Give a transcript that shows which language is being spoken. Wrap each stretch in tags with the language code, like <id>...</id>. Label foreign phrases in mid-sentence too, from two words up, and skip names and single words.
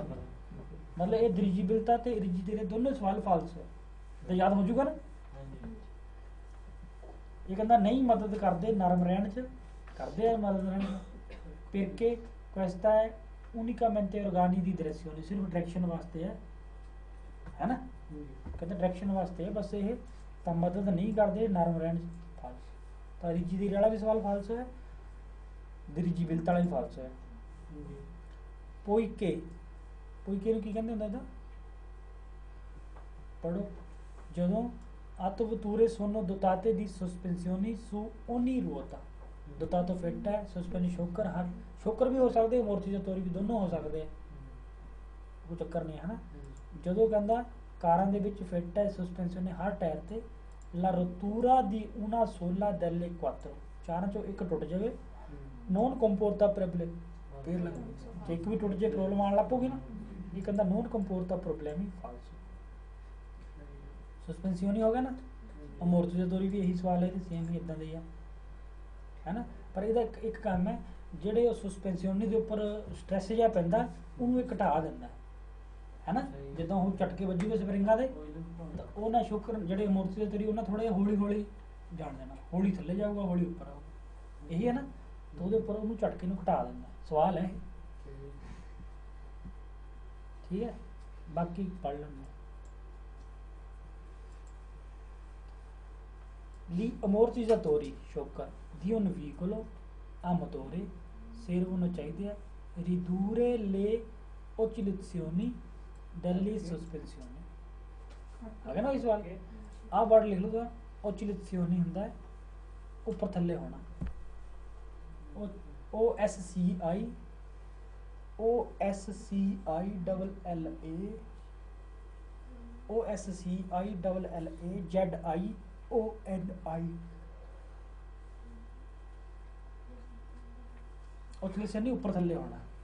<pa>ਮਤਲਬ ਇਹ dirigibilità ਤੇ ਰਿਜਿਡੀ ਦੇ ਦੋਨੋਂ ਸਵਾਲ ਫਾਲਸੋ ਹੈ। ਤਾਂ ਯਾਦ ਹੋ ਜੂਗਾ ਨਾ। ਇਹ ਕਹਿੰਦਾ ਨਹੀਂ ਮਦਦ ਕਰਦੇ ਨਰਮ ਰਹਿਣ 'ਚ, ਕਰਦੇ ਆ ਮਦਦ ਰਹਿਣ 'ਚ।</pa> <it>perché questa è unicamente organi di direzione,</it> <pa>ਸਿਰਫ ਡਾਇਰੈਕਸ਼ਨ ਵਾਸਤੇ ਹੈ ਨਾ। ਕਹਿੰਦਾ ਡਾਇਰੈਕਸ਼ਨ ਵਾਸਤੇ ਹੈ ਬਸ ਇਹ, ਤਾਂ ਮਦਦ ਨਹੀਂ ਕਰਦੇ ਨਰਮ ਰਹਿਣ 'ਚ। ਫਾਲਸੋ। ਤਾਂ ਰਿਜਿਡੀ ਵਾਲਾ ਵੀ ਸਵਾਲ ਫਾਲਸੋ ਹੈ, dirigibilità ਵਾਲਾ ਵੀ ਫਾਲਸੋ ਹੈ। poiché ਨੂੰ ਕੀ ਕਹਿੰਦੇ ਹੁੰਦਾ ਇਹਦਾ, ਪੜੋ। ਜਦੋਂ</pa> <it>autovetture sono dotate di sospensioni su ogni ruota,</it> <pa>dotato ਫਿੱਟ ਹੈ, ਸਸਪੈਂਸ਼ਨ ਸ਼ੋਕਰ ਵੀ ਹੋ ਸਕਦੇ, ਅਮੋਰਟੀਜ਼ਾਤੋਰੀ ਵੀ, ਦੋਨੋਂ ਹੋ ਸਕਦੇ ਆ, ਕੋਈ ਚੱਕਰ ਨਹੀਂ ਹੈ ਨਾ। ਜਦੋਂ ਕਹਿੰਦਾ ਕਾਰਾਂ ਦੇ ਵਿੱਚ ਫਿੱਟ ਹੈ ਸਸਪੈਂਸ਼ਨ ਹਰ ਟਾਇਰ ਤੇ,</pa> <it>la rottura di una sola delle quattro,</it> <pa>ਚਾਰਾਂ ਚੋਂ ਇੱਕ ਟੁੱਟ ਜਾਵੇ,</pa> <it>non comporta problemi,</it> <pa>ਫੇਰ ਲੱਗੂਗੀ। ਜੇ ਇੱਕ ਵੀ ਟੁੱਟ ਜੇ ਪ੍ਰੋਬਲਮ ਆਉਣ ਲੱਗ ਪਊਗੀ ਨਾ। ਇਹ ਕਹਿੰਦਾ</pa> <it>non comporta problemi,</it> <pa>falso। ਸਸਪੈਂਸੀਓਨੀ ਹੋ ਗਿਆ ਨਾ। ਅਮੋਰਟੀਜ਼ਾਤੋਰੀ ਵੀ ਇਹੀ ਸਵਾਲ ਹੈ, ਸੇਮ ਹੀ ਇਦਾਂ ਦੇ ਹੀ ਆ, ਹੈ ਨਾ। ਪਰ ਇਹਦਾ ਇੱਕ ਕੰਮ ਹੈ, ਜਿਹੜੇ ਉਹ ਸਸਪੈਂਸੀਓਨੀ ਦੇ ਉੱਪਰ ਸਟ੍ਰੈਸ ਜਿਹਾ ਪੈਂਦਾ ਉਹਨੂੰ ਇਹ ਘਟਾ ਦਿੰਦਾ ਹੈ ਨਾ। ਜਦੋਂ ਉਹ ਝਟਕੇ ਵੱਜੂਗੇ ਸਪਰਿੰਗਾਂ ਦੇ ਤਾਂ ਉਹ ਨਾ ਸ਼ੁਕਰ ਜਿਹੜੇ ਅਮੋਰਟੀਜ਼ਾਤੋਰੀ ਉਹਨਾਂ ਥੋੜ੍ਹਾ ਜਿਹਾ ਹੌਲੀ ਜਾਣ ਦੇਣਾ, ਹੌਲੀ ਥੱਲੇ ਜਾਊਗਾ, ਹੌਲੀ ਉੱਪਰ ਆਊਗਾ, ਇਹੀ ਹੈ ਨਾ। ਤਾਂ ਉਹਦੇ ਉੱਪਰ ਉਹਨੂੰ ਝਟਕੇ ਨੂੰ ਘਟਾ ਦਿੰਦਾ ਸਵਾਲ ਹੈ। ਠੀਕ ਹੈ, ਬਾਕੀ ਪੜ੍ਹ ਲੈਂਦੇ।</pa> <it>Gli ammortizzatori shocker di un veicolo a motore servono</it> <pa>ਚਾਹੀਦੇ ਆ</pa> <it>ridurre le oscillazioni delle sospensioni।</it> <pa>ਆ ਗਿਆ ਨਾ ਇਹ ਸਵਾਲ। ਆਹ ਵਰਡ ਲਿਖ ਲਓ, oscillazioni ਹੁੰਦਾ ਹੈ ਉੱਪਰ ਥੱਲੇ ਹੋਣਾ, OSCI oscillation ਨਹੀਂ, ਉੱਪਰ ਥੱਲੇ ਹੋਣਾ।</pa>